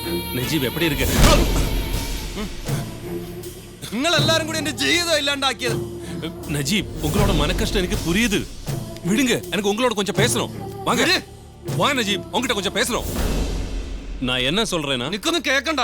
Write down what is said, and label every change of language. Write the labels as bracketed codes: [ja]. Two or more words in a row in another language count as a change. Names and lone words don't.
[ta] നജീബ് எப்படி இருக்கே? [ml] നിങ്ങൾ എല്ലാരും കൂടി എന്റെ ജീവിതം ഇല്ലാണ്ടാക്കിയത്. [ta] நஜீப் உங்களோட மனக்கஷ்டம் எனக்கு புரியுது. விடுங்க, எனக்கு உங்களோட கொஞ்சம் பேசணும். வாங்க வா நஜீப், உங்ககிட்ட கொஞ்சம் பேசணும். நான் என்ன சொல்றேன்னா, [ml] നിക്കൊന്നും കേക്കണ്ട.